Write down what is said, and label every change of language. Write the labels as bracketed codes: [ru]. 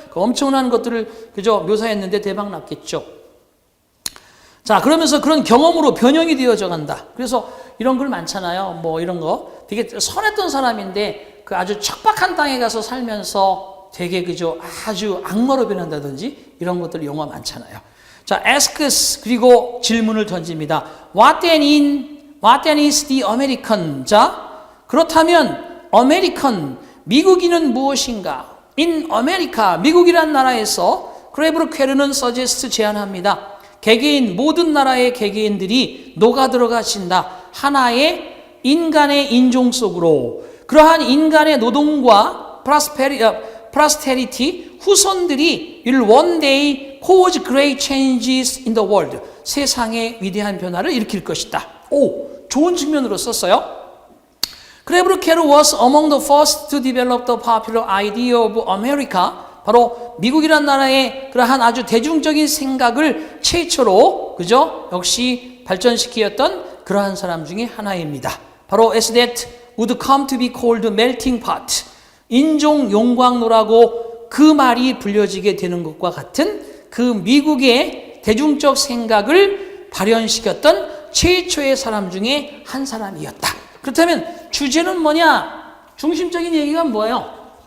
[ko] 그 엄청난 것들을, 그죠? 묘사했는데 대박 났겠죠. 자, 그러면서 그런 경험으로 변형이 되어져 간다. 그래서 이런 글 많잖아요. 뭐 이런 거. 되게 선했던 사람인데 그 아주 척박한 땅에 가서 살면서 되게, 그죠? 아주 악마로 변한다든지 이런 것들 영화 많잖아요. 자, asks, 그리고 질문을 던집니다. [en] What then is the American? [ko] 자, 그렇다면 American, 미국인은 무엇인가? [en] In America, [ko] 미국이란 나라에서 크레브르 퀘르는 suggest, 제안합니다. 개개인, 모든 나라의 개개인들이 녹아들어가신다. 하나의 인간의 인종 속으로. 그러한 인간의 노동과 [en] prosperity, [ko] 후손들이 [en] will one day cause great changes in the world. [ko] 세상의 위대한 변화를 일으킬 것이다. 오, 좋은 측면으로 썼어요. [en] 크레브르 퀘르 was among the first to develop the popular idea of America. [ko] 바로 미국이란 나라의 그러한 아주 대중적인 생각을 최초로, 그죠? 역시 발전시키었던 그러한 사람 중에 하나입니다. 바로 [en] as that would come to be called melting pot. [ko] 인종 용광로라고 그 말이 불려지게 되는 것과 같은 그 미국의 대중적 생각을 발현시켰던 최초의 사람 중에 한 사람이었다. 그렇다면 주제는 뭐냐? 중심적인 얘기가 뭐예요?